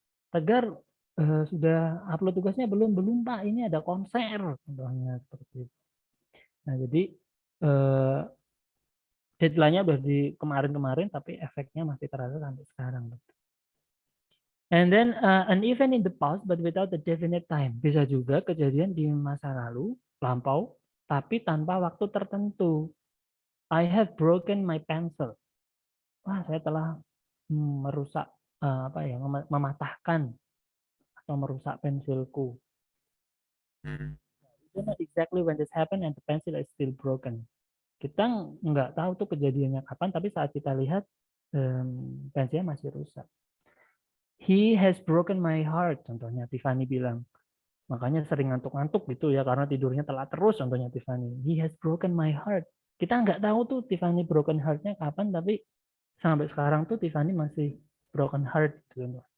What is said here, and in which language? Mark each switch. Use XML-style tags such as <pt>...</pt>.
<id>Tegar sudah upload tugasnya belum? Belum Pak, ini ada konser contohnya seperti itu. Nah jadi deadline-nya udah di kemarin-kemarin tapi efeknya masih terasa sampai sekarang.</id> <en>And then an event in the past but without a definite time.</en> <id>Bisa juga kejadian di masa lalu, lampau, tapi tanpa waktu tertentu.</id> <en>I have broken my pencil.</en> <id>Wah, saya telah merusak mematahkan atau merusak pensilku.</id> <en>You know exactly when this happened and the pencil is still broken.</en> <id>Kita nggak tahu tuh kejadiannya kapan, tapi saat kita lihat pensilnya masih rusak.</id> <en>He has broken my heart,</en> <id>contohnya Tiffany bilang. Makanya sering ngantuk-ngantuk gitu ya, karena tidurnya telat terus, contohnya Tiffany.</id> <en>He has broken my heart.</en> <id>Kita nggak tahu tuh Tiffany broken heart-nya kapan, tapi sampai sekarang tuh Tiffany masih broken heart. Gitu.</id>